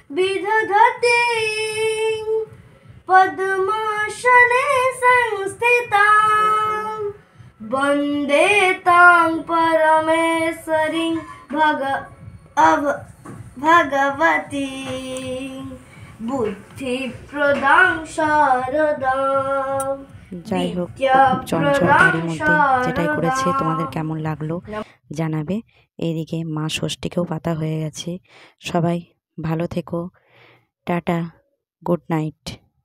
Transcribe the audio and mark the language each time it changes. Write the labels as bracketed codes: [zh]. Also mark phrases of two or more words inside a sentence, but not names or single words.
[sa] विदधतीं पद्मासने संस्थितां वन्दे तां परमेश्वरीं भगवती बुद्धिप्रदां शारदां। [bn] যাই হোক, খুব চঞ্চল বাড়ির মধ্যে যেটাই করেছে তোমাদের কেমন লাগলো জানাবে। এইদিকে মা ষষ্ঠীকেও পাতা হয়ে গেছে। সবাই ভালো থেকো, টাটা, [en] good night.